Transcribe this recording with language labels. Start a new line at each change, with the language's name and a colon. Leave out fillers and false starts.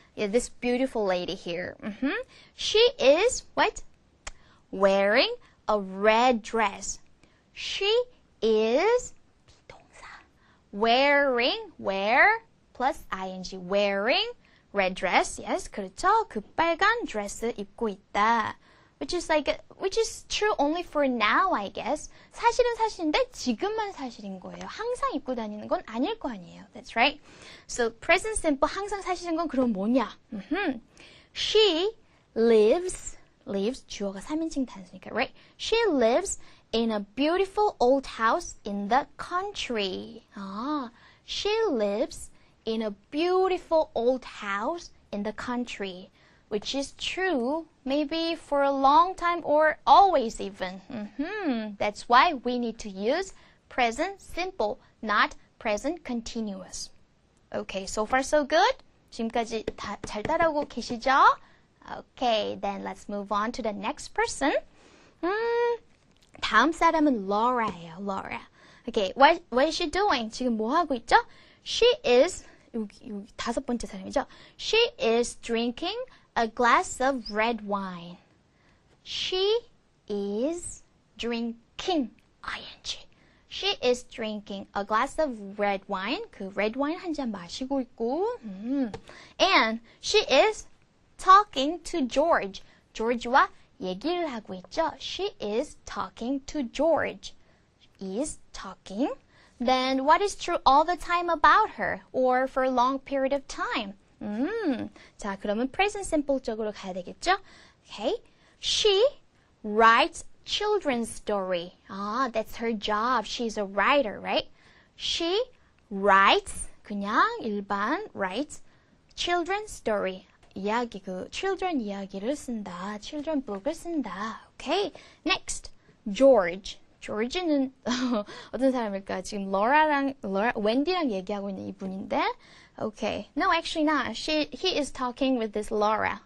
English: Yeah, this beautiful lady here. She is, what? Wearing a red dress. She is wearing, wear plus ing, wearing red dress.
Korean: Yes, 그렇죠. 그 빨간 드레스 입고 있다.
English: Which is true only for now, I guess.
Korean: 사실은 사실인데 지금만 사실인 거예요. 항상 입고 다니는 건 아닐 거 아니에요.
English: That's right.
Korean: So present simple 항상 사실인 건 그럼 뭐냐?
English: She lives
Korean: 주어가 3인칭 단수니까, right?
English: She lives in a beautiful old house in the country. She lives in a beautiful old house in the country. Which is true, maybe for a long time or always even. That's why we need to use present simple, not present continuous. Okay, so far so good?
Korean: 지금까지 잘 따라오고 계시죠?
English: Okay, then let's move on to the next person.
Korean: 다음 사람은 Laura예요, Laura.
English: Okay, what is she doing?
Korean: 지금 뭐 하고 있죠?
English: She is,
Korean: 여기 다섯 번째 사람이죠?
English: She is drinking a glass of red wine. She is drinking, ing. She is drinking a glass of red wine.
Korean: 그 red wine 한 잔 마시고 있고.
English: And she is talking to George.
Korean: George와 얘기를 하고 있죠.
English: She is talking to George. Is talking. Then what is true all the time about her or for a long period of time?
Korean: 자, 그러면 present simple 쪽으로 가야 되겠죠?
English: Okay. She writes children's story. That's her job. She's a writer, right? She writes,
Korean: 그냥 일반
English: writes children's story.
Korean: 이야기, children 이야기를 쓴다. children book을 쓴다.
English: Okay. Next, George.
Korean: George는 어떤 사람일까? 지금 웬디랑 얘기하고 있는 이분인데.
English: Okay. No, actually not. He is talking with this Laura.